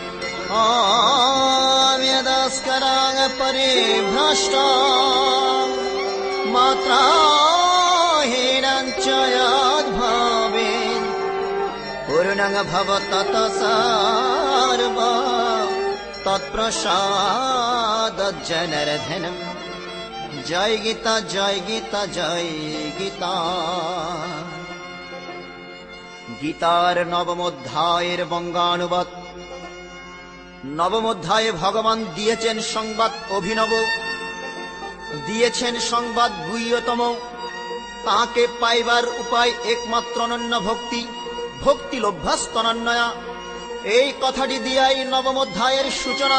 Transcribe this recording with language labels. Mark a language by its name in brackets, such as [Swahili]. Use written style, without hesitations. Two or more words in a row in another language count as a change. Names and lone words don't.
[Sanskrit] यदस्करां परिभ्रष्टा मात्राहीनं च यद्भवेत् पूर्णं भवतः सर्वं तत्प्रसादज्जनार्दनम्। जय गीता जय गीता जय गीता। [Bangla] গীতার নবমোঽধ্যায়ের বঙ্গানুবাদ। নবম অধ্যায়ে ভগবান দিয়েছেন সংবাদ অভিনব, দিয়েছেন সংবাদ গুহ্যতম। তাহাকে পাইবার উপায় একমাত্র অনন্য ভক্তি, [Sanskrit] ভক্তি লভ্যাস্তনন্যয়া। [Bangla] এই কথাটি দিয়াই নবম অধ্যায়ের সূচনা।